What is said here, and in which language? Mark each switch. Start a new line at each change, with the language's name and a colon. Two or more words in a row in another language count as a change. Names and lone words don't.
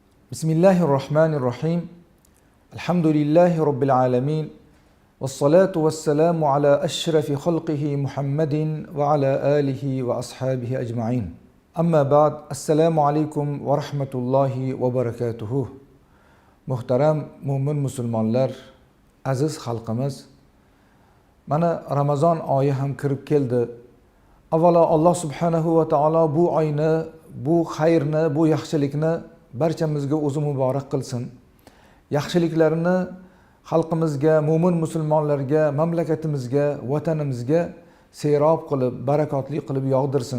Arabic: بسم الله الرحمن الرحيم. الحمد لله رب العالمين. والصلاة والسلام على أشرف خلقه محمد وعلى آله وأصحابه أجمعين. أما بعد. السلام عليكم ورحمة الله وبركاته.
Uzbek: Muhterem mu'min musulmonlar, aziz xalqimiz, mana Ramazon oyi ham kirib keldi. Avvalo Alloh
Arabic: سبحانه وتعالى
Uzbek: bu oyni, bu xayrni, bu yaxshilikni barchamizga o'zi muborak qilsin. Yaxshiliklarini xalqimizga, mu'min musulmonlarga, mamlakatimizga, vatanimizga serob qilib, barakotli qilib yog'dirsin.